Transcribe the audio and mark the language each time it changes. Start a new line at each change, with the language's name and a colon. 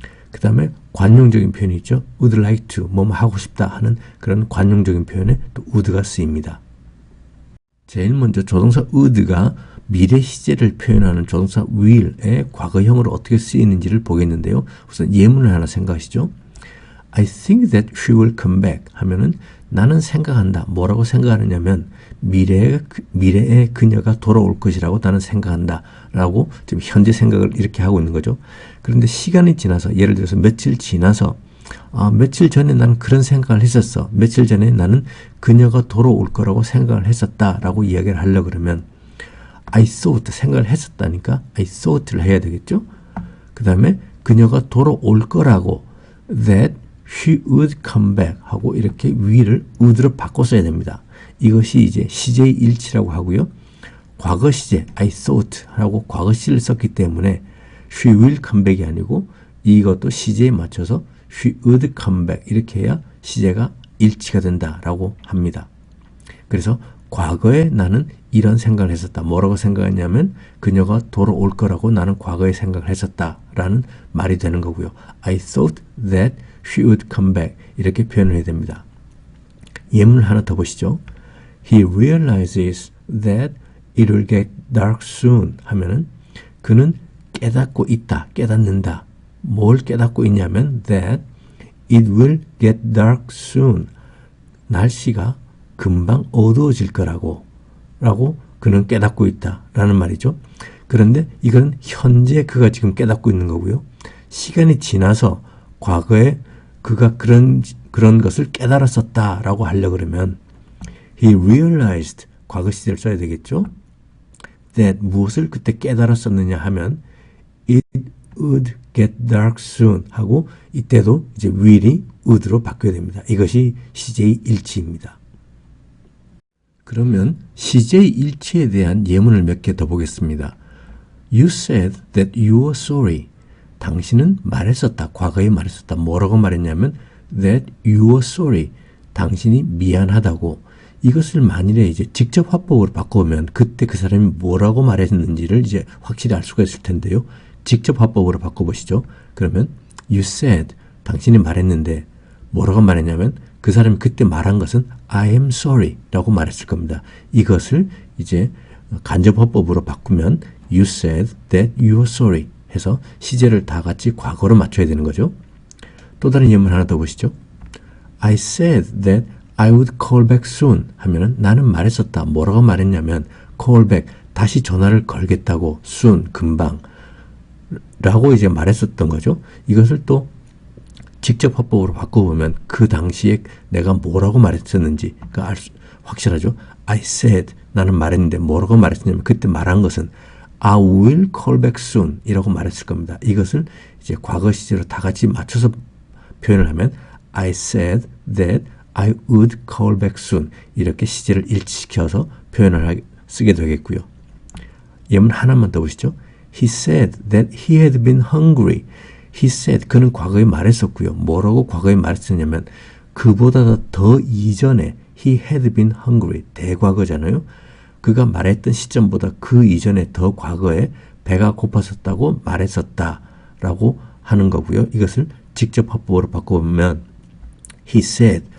Korean: 그 다음에 관용적인 표현이 있죠.
English: would like to,
Korean: 뭐뭐 하고 싶다 하는 그런 관용적인 표현에 또 would가 쓰입니다. 제일 먼저 조동사 would가 미래 시제를 표현하는 조동사 will의 과거형으로 어떻게 쓰이는지를 보겠는데요. 우선 예문을 하나 생각하시죠.
English: I think that she will come back
Korean: 하면은 나는 생각한다. 뭐라고 생각하느냐면 미래에 그녀가 돌아올 것이라고 나는 생각한다. 라고 지금 현재 생각을 이렇게 하고 있는 거죠. 그런데 시간이 지나서 예를 들어서 며칠 지나서 며칠 전에 나는 그런 생각을 했었어. 며칠 전에 나는 그녀가 돌아올 거라고 생각을 했었다. 라고 이야기를 하려고 그러면
English: I thought
Korean: 생각을 했었다니까 I thought를 해야 되겠죠. 그 다음에 그녀가 돌아올 거라고
English: that she would come back
Korean: 하고 이렇게 will을 would로 바꿔 써야 됩니다. 이것이 이제 시제의 일치라고 하고요. 과거 시제
English: I thought
Korean: 하고 과거 시를 썼기 때문에
English: she will come back
Korean: 이 아니고 이것도 시제에 맞춰서
English: she would come back
Korean: 이렇게 해야 시제가 일치가 된다라고 합니다. 그래서 과거에 나는 이런 생각을 했었다. 뭐라고 생각했냐면 그녀가 돌아올 거라고 나는 과거에 생각을 했었다라는 말이 되는 거고요.
English: I thought that she would come back
Korean: 이렇게 표현을 해야 됩니다. 예문을 하나 더 보시죠.
English: He realizes that it will get dark soon
Korean: 하면은 그는 깨닫고 있다, 깨닫는다. 뭘 깨닫고 있냐면
English: that it will get dark soon
Korean: 날씨가 금방 어두워질 거라고 그는 깨닫고 있다라는 말이죠. 그런데 이건 현재 그가 지금 깨닫고 있는 거고요. 시간이 지나서 과거에 그가 그런 것을 깨달았었다라고 하려고 그러면
English: he realized
Korean: 과거 시제를 써야 되겠죠. that 무엇을 그때 깨달았었느냐 하면
English: it would get dark soon
Korean: 하고 이때도 이제 will이 would로 바뀌어야 됩니다. 이것이 시제의 일치입니다. 그러면 시제의 일치에 대한 예문을 몇 개 더 보겠습니다.
English: You said that you were sorry.
Korean: 당신은 말했었다. 과거에 말했었다. 뭐라고 말했냐면
English: that you were sorry.
Korean: 당신이 미안하다고. 이것을 만일에 이제 직접 화법으로 바꿔보면 그때 그 사람이 뭐라고 말했는지를 이제 확실히 알 수가 있을 텐데요. 직접 화법으로 바꿔보시죠. 그러면
English: you said
Korean: 당신이 말했는데 뭐라고 말했냐면 그 사람이 그때 말한 것은
English: I am sorry
Korean: 라고 말했을 겁니다. 이것을 이제 간접 화법으로 바꾸면
English: you said that you were sorry
Korean: 해서 시제를 다 같이 과거로 맞춰야 되는 거죠. 또 다른 예문 하나 더 보시죠.
English: I said that I would call back soon
Korean: 하면은 나는 말했었다. 뭐라고 말했냐면
English: call back
Korean: 다시 전화를 걸겠다고 soon 금방 라고 이제 말했었던 거죠. 이것을 또 직접 화법으로 바꿔보면 그 당시에 내가 뭐라고 말했었는지가 확실하죠.
English: I said
Korean: 나는 말했는데 뭐라고 말했냐면 그때 말한 것은
English: I will call back soon
Korean: 이라고 말했을 겁니다. 이것을 이제 과거 시제로 다 같이 맞춰서 표현을 하면
English: I said that I would call back soon
Korean: 이렇게 시제를 일치시켜서 표현을 쓰게 되겠고요. 예문 하나만 더 보시죠.
English: He said that he had been hungry. He said
Korean: 그는 과거에 말했었고요. 뭐라고 과거에 말했었냐면 그보다 더 이전에
English: he had been hungry
Korean: 대과거잖아요. 그가 말했던 시점보다 그 이전에 더 과거에 배가 고팠었다고 말했었다라고 하는 거고요. 이것을 직접 화법으로 바꿔보면
English: he said